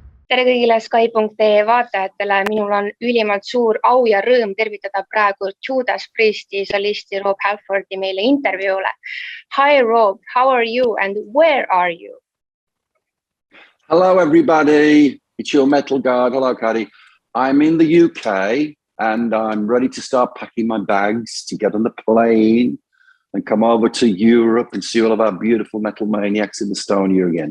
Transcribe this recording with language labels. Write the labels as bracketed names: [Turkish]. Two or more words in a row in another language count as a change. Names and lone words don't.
[Estonian] tere kõigile Sky.ee vaatajatele, minul on ülimalt suur au ja rõõm tervitada praegu Judas Priesti solisti Rob Halfordi meile intervjuule. [English] Hi Rob, how are you and where are you? Hello everybody, it's your metal guard. Hello Caddy. I'm in the UK and I'm ready to start packing my bags to get on the plane and come over to Europe and see all of our beautiful metal maniacs in Estonia again.